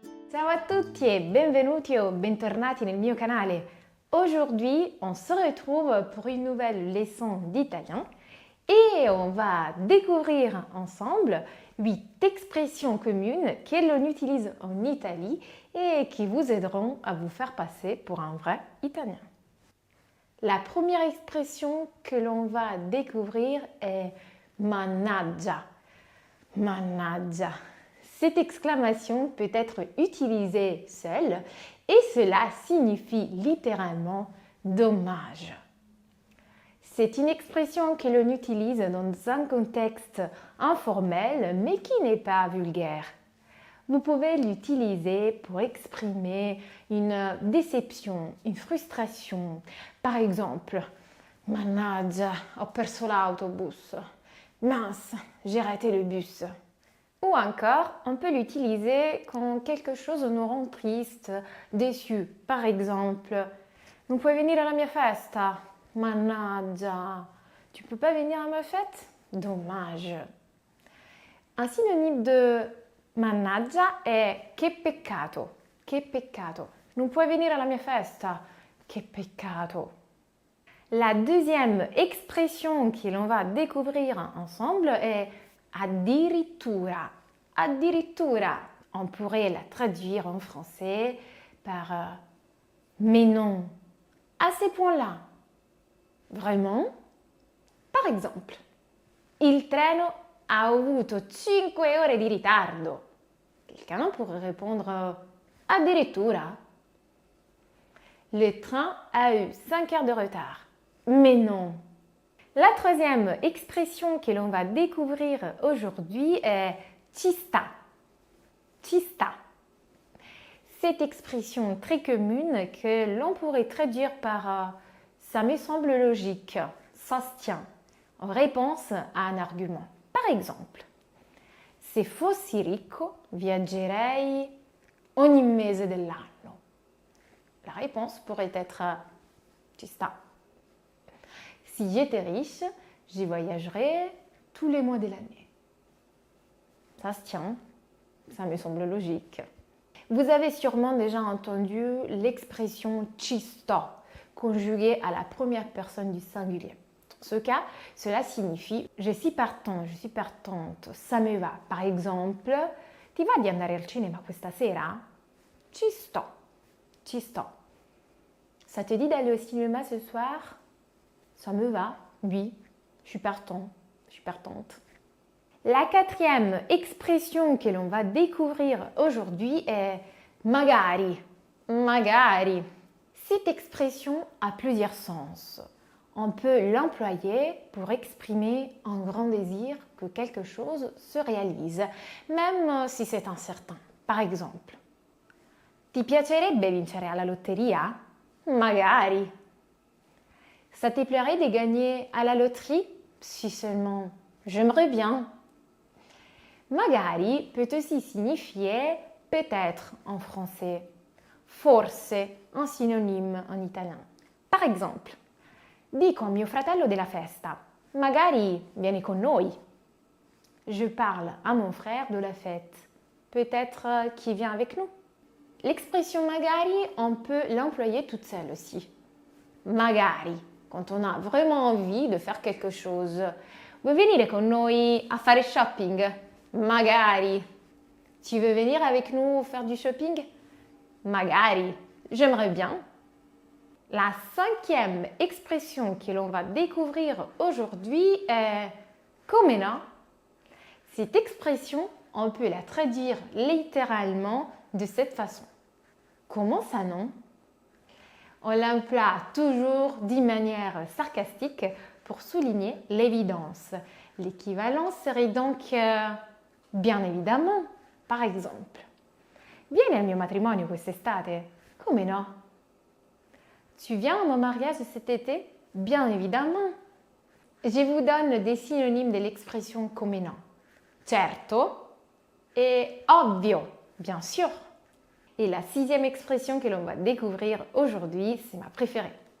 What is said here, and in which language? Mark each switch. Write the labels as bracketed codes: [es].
[it] Ciao a tutti e benvenuti o bentornati nel mio canale. [fr] Aujourd'hui, on se retrouve pour une nouvelle leçon d'italien et on va découvrir ensemble 8 expressions communes que l'on utilise en Italie et qui vous aideront à vous faire passer pour un vrai italien. La première expression que l'on va découvrir est mannaggia. Mannaggia. Cette exclamation peut être utilisée seule et cela signifie littéralement dommage. C'est une expression que l'on utilise dans un contexte informel mais qui n'est pas vulgaire. Vous pouvez l'utiliser pour exprimer une déception, une frustration. Par exemple, [it] mannaggia, ho perso l'autobus. [fr] Mince, j'ai raté le bus. Ou encore, on peut l'utiliser quand quelque chose nous rend triste, déçu. Par exemple, [it] non puoi venire alla mia festa? [fr] Mannaggia, tu peux pas venir à ma fête? Dommage. Un synonyme de mannaggia [it] è che peccato. Che peccato. Non puoi venire alla mia festa? Che peccato. [fr] La deuxième expression que l'on va découvrir ensemble est addirittura. Addirittura. On pourrait la traduire en français par mais non. À ces points-là. Vraiment? Par exemple, [it] il treno ha avuto 5 ore di ritardo. [fr] Quelqu'un pourrait répondre addirittura. Le train a eu 5 heures de retard. Mais non. La troisième expression que l'on va découvrir aujourd'hui est ci sta. Ci sta. Cette expression très commune que l'on pourrait traduire par ça me semble logique, ça se tient, en réponse à un argument. Par exemple, [it] se fossi ricco, viaggerei ogni mese dell'anno. [fr] La réponse pourrait être ci sta. Si j'étais riche, j'y voyagerais tous les mois de l'année. Ça se tient, ça me semble logique. Vous avez sûrement déjà entendu l'expression ci sto, conjuguée à la première personne du singulier. Dans ce cas, cela signifie je suis partant, je suis partante, ça me va. Par exemple, [it] ti va di andare al cinema questa sera? Ci sto, ci sto. [fr] Ça te dit d'aller au cinéma ce soir? Ça me va, oui, je suis partant, je suis partante. La quatrième expression que l'on va découvrir aujourd'hui est magari. Magari. Cette expression a plusieurs sens. On peut l'employer pour exprimer un grand désir que quelque chose se réalise, même si c'est incertain. Par exemple, [it] ti piacerebbe vincere alla lotteria? Magari. [fr] Ça te plairait de gagner à la loterie? Si seulement, j'aimerais bien. Magari peut aussi signifier peut-être en français, forse un synonyme en italien. Par exemple, [it] dico a mio fratello della festa, magari vieni con noi. [fr] Je parle à mon frère de la fête, peut-être qu'il vient avec nous. L'expression magari, on peut l'employer toute seule aussi. Magari, quand on a vraiment envie de faire quelque chose. [it] Vuoi venire con noi a fare shopping? Magari. [fr] Tu veux venir avec nous faire du shopping? Magari. J'aimerais bien. La cinquième expression que l'on va découvrir aujourd'hui est come no. Cette expression, on peut la traduire littéralement de cette façon. Comment ça non? On l'emploie toujours d'une manière sarcastique pour souligner l'évidence. L'équivalent serait donc bien évidemment, par exemple. [it] Vieni al mio matrimonio quest'estate? Come no? [fr] Tu viens à mon mariage cet été? Bien évidemment. Je vous donne des synonymes de l'expression come no. Certo et ovvio, bien sûr. Et la sixième expression que l'on va découvrir aujourd'hui, c'est ma préférée.